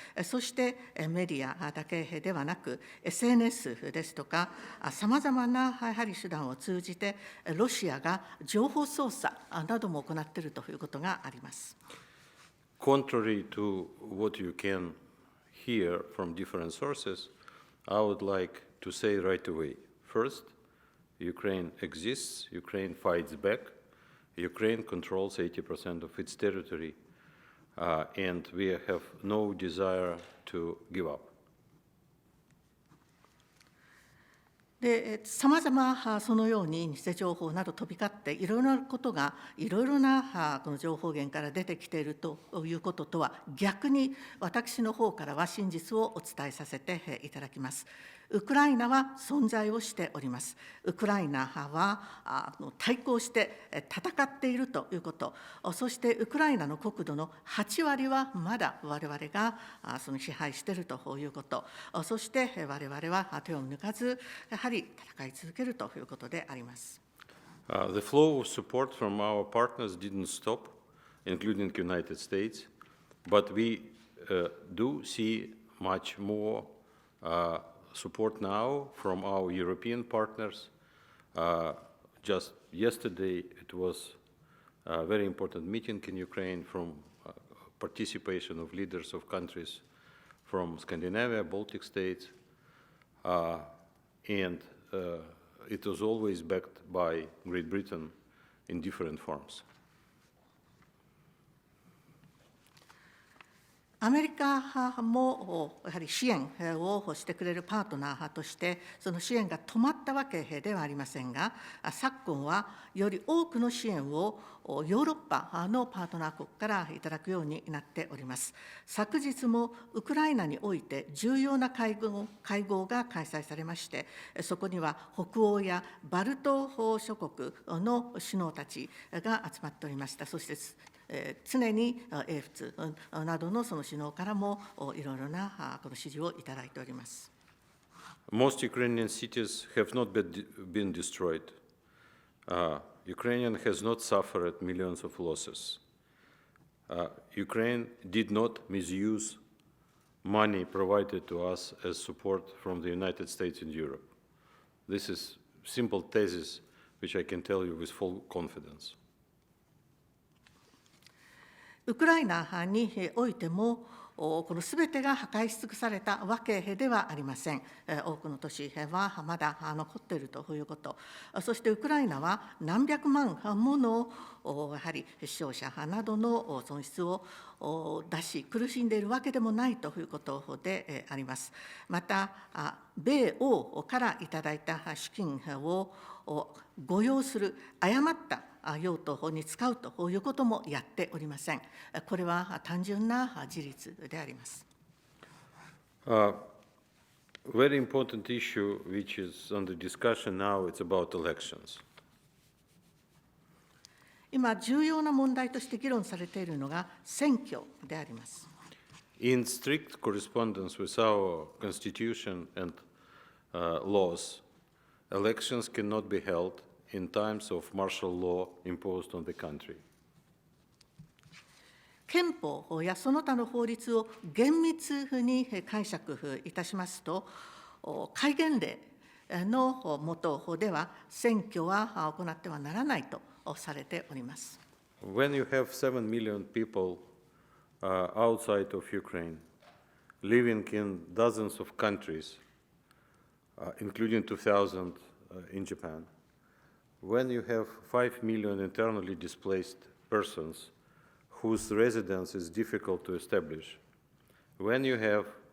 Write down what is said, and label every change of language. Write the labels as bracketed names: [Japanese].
[Japanese] そしてメディアだけではなく SNS ですとかさまざまなやはり手段を通じてロシアが情報操作なども行っているということがあります。 [English] Contrary to what you can hear from different sources, I would like to say right away, first, Ukraine exists, Ukraine fights back, Ukraine controls 80% of its territory, and we have no desire to give up. [Japanese] で、さまざまそのように偽情報など飛び交って、いろいろなことが、いろいろなこの情報源から出てきているということとは、逆に私の方からは真実をお伝えさせていただきます。ウクライナは存在をしております。ウクライナは対抗して戦っているということ、そしてウクライナの国土の8割はまだ我々がその支配しているということ、そして我々は手を抜かず、やはり戦い続けるということであります。 [English] The flow of support from our partners didn't stop, including the United States, but we do see much more support now from our European partners. Just yesterday, it was a very important meeting in Ukraine from participation of leaders of countries from Scandinavia, Baltic states, and it was always backed by Great Britain in different forms. [Japanese] アメリカもやはり支援をしてくれるパートナーとして、その支援が止まったわけではありませんが、昨今はより多くの支援をヨーロッパのパートナー国からいただくようになっております。昨日もウクライナにおいて重要な会合が開催されまして、そこには北欧やバルト諸国の首脳たちが集まっておりました。そして常に英仏などのその首脳からもいろいろなこの指示をいただいております。 [English] Most Ukrainian cities have not been destroyed. Ukraine has not suffered millions of losses. Ukraine did not misuse money provided to us as support from the United States and Europe. This is simple thesis which I can tell you with full confidence. [Japanese] ウクライナにおいても、このすべてが破壊し尽くされたわけではありません。多くの都市はまだ残っているということ、そしてウクライナは何百万ものやはり死傷者などの損失を出し、苦しんでいるわけでもないということであります。また、米欧からいただいた資金を誤用する、誤った用途に使うということもやっておりません。これは単純な事実であります。 [English] Very important issue which is under discussion now, it's about elections. [Japanese] 今、重要な問題として議論されているのが選挙であります。 [English] In strict correspondence with our constitution and laws, elections cannot be held in times of martial law imposed on the country. [Japanese] 憲法やその他の法律を厳密に解釈いたしますと、戒厳令の下では選挙は行ってはならないとされております。 [English] When you have 7 million people outside of Ukraine, living in dozens of countries, including 2,000 in Japan, when you have 5 million internally displaced persons whose residence is difficult to establish, when you have